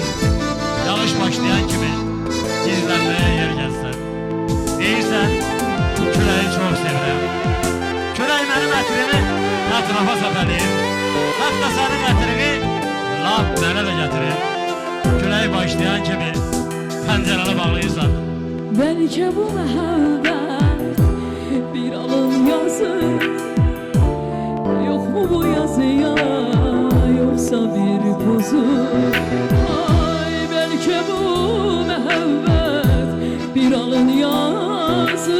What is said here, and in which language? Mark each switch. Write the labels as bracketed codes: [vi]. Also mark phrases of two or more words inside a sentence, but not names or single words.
[az] Yağış başlayan kimi gizlənməyə yer gəlsən. Deyirsən, küləyi çok sevirəm. Külək mənim ətrimi ətrafa səpəliyir. Hatta sənin ətrini laf mənə də gətirir. Küləyi başlayan kimi pəncərəni bağlayırsan. [tr] Belki bu muhabbet bir alın yazı. Yok mu bu yazıya yoksa bir pozu? Ay belki bu muhabbet bir alın yazı.